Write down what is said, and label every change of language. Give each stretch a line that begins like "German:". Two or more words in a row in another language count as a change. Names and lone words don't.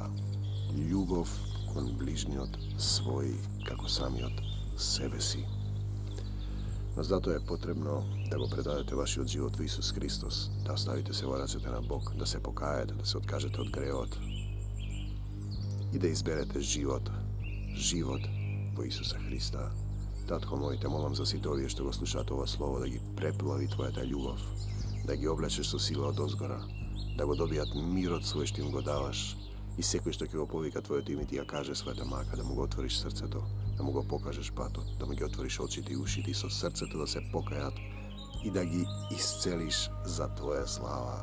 Macedonian: Љубов кон ближниот свој како самиот себе си. Но затоа е потребно да го предадете вашиот живот во Исус Христос, да оставите се во рацете на Бог, да се покаете, да се откажете од греот и да изберете живот по Исуса Христа. Татко мој, те молим за сито овије што го слушате ово слово, да ги преплави твоја та љубав, да ги облечеш со сила од озгора, да го добијат мирот свој што им го даваш и секој што ќе го повика твоето име ти ја каже својата мака, да му го отвориш срцето, да му го покажеш патот, да му ги отвориш очите и ушите и со срцето да се покајат и да ги исцелиш за твоја слава.